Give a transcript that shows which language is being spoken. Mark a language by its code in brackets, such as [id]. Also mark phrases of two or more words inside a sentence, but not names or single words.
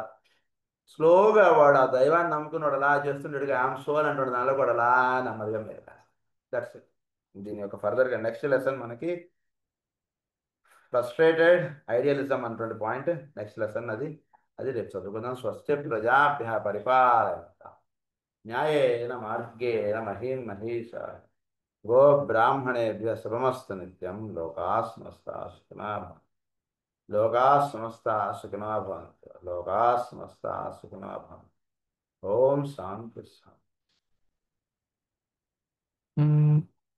[te] స్లోగా వాడు ఆ దైవాన్ని నమ్ముకున్నాడు అలా చేస్తుండేడుగా ఆమె సోల్ అంటాడు, దానిలో కూడా అలా నెమ్మదిగా మీద. [en] that's it. [te] దీని యొక్క ఫర్దర్గా [en] next lesson [te] మనకి [en] frustrated idealism [te] అన్నటువంటి పాయింట్ [en] next lesson. [te] అది అది రేపు చదువుకుందాం. [sa] स्वस्ति प्रजाभ्य परिपालयन्त न्यायेन मार्गेण महीं महीशा गो ब्राह्मणेभ्य शुभमस्तु नित्यं. लोका समस्ता सुखिनो भवन्तु लोका समस्ता सुखिनो भवन्तु. लोका समस्ता सुखिनो भवन्तु. ॐ शान्ति शान्ति.